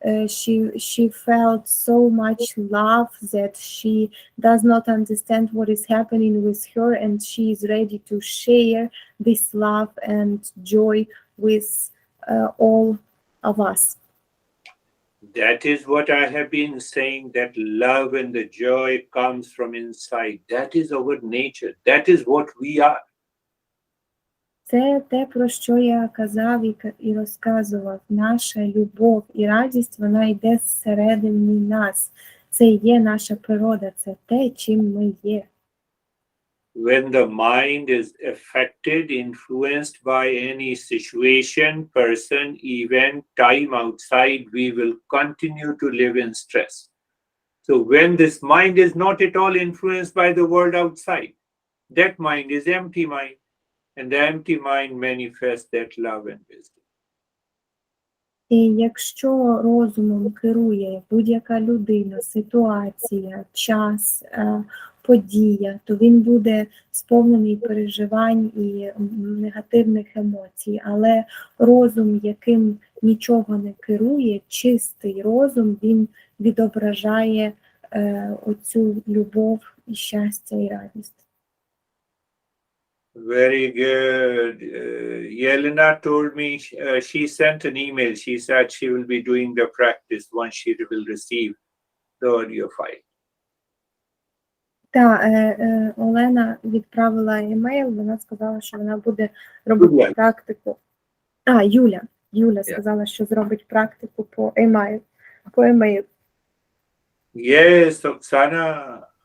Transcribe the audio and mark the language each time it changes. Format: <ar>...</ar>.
<en>She felt so much love that she does not understand what is happening with her, and she is ready to share this love and joy with all of us. That is what I have been saying, that love and the joy comes from inside. That is our nature. That is what we are.</en> <uk>Це те, про що я казав і розказував. Наша любов і радість, вона йде зсередини нас. Це є наша природа, це те, чим ми є.</uk> <en>When the mind is affected, influenced by any situation, person, event, time outside, we will continue to live in stress. So when this mind is not at all influenced by the world outside, that mind is empty mind. And the empty mind manifests that love and wisdom.</en> <uk>І якщо розумом керує будь-яка людина, ситуація, час, подія, то він буде сповнений переживань і негативних емоцій. Але розум, яким нічого не керує, чистий розум, він відображає оцю любов і щастя і радість.</uk> <en>Very good. Yelena told me she sent an email. She said she will be doing the practice once she will receive the audio file.</en> <uk>Так, Олена відправила емейл, вона сказала, що вона буде робити практику. Юля сказала, що зробить практику по емейл.</uk> <en>Yes, Oksana.</en>